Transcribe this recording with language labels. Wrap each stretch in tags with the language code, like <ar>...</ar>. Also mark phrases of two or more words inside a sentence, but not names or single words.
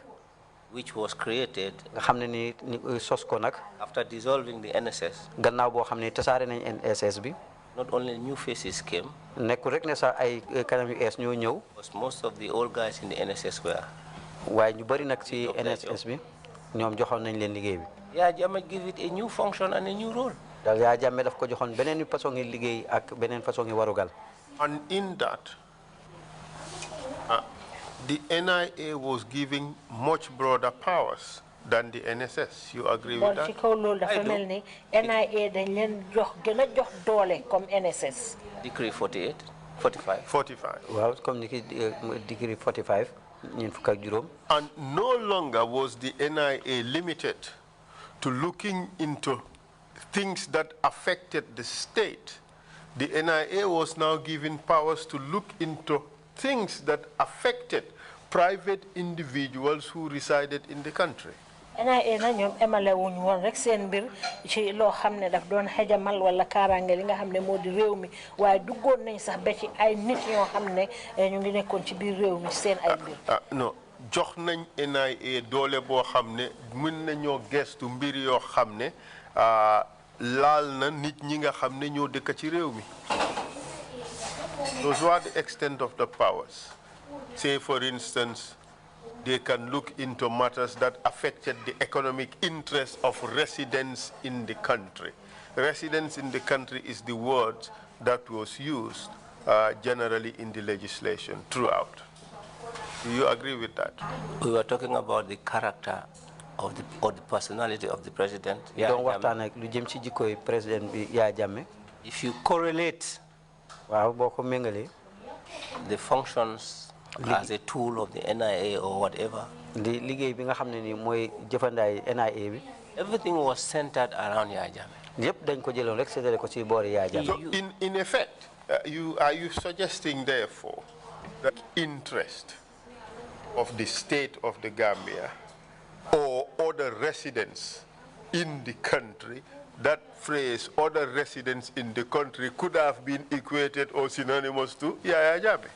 <en>which was created</en> <wo>nga xam ne ni sos ko nag.</wo> <en>after dissolving the NSS,</en> <wo>gannaaw boo xam ne tasaare nañ NSS bi.</wo> <en>not only new faces came,</en> <wo>nekkul rek ne sax ay kanam yu ees ñoo ñëw.</wo> <en>because most of the old guys in the NSS were.</en> <wo>waaye ñu bëri nag ci NSS bi ñoom joxoon nañ leen liggéey bi.</wo> <en>Yeah, Jammeh give it a new function and a new role.</en> <wo>daal yaa Jammeh daf ko joxoon beneen façon ngi liggéey ak beneen façon ngi warugal.</wo> <en>And in that, the NIA was giving much broader powers than the NSS. You agree with that?</en> <wo>ci kaw loolu dafa mel ni NIA dañ leen jox gën a jox doole comme NSS.</wo> <en>Decree 45. 45.</en> <wo>waaw comme ni ki Decree 45 ñeent fukk ak juróom.</wo> <en>And no longer was the NIA limited to looking into things that affected the state. The NIA was now given powers to look into things that affected private individuals who resided in the country.</en> <wo>NIA na ñoom emale wuñ woon rek seen mbir ci loo xam ne daf doon xejamal wala kaaraange li nga xam ne moo di réew mi waaye duggoon nañ sax ba ci ay nit yoo xam ne ñu ngi nekkoon ci biir réew mi seen ay mbir. non jox nañ NIA doole boo xam ne mën nañoo gestu mbir yoo xam ne laal na nit ñi nga xam ne ñoo dëkk ci réew mi.</wo> <en>Those were the extent of the powers. Say, for instance, they can look into matters that affected the economic interests of residents in the country. Residents in the country is the word that was used generally in the legislation throughout. Do you agree with that? We were talking about the character of the or the personality of the president.</en> <wo>Don't waxtaan ak lu jëm ci jikkoy président bi Yaya Jammeh.</wo> <en>If you correlate the functions as a tool of the NIA or whatever, everything was centered around Yaya Jammeh. So in effect, are you suggesting therefore that interest of the state of the Gambia or other residents in the country, that phrase, other residents in the country, could have been equated or synonymous to Yaya Jammeh?</en>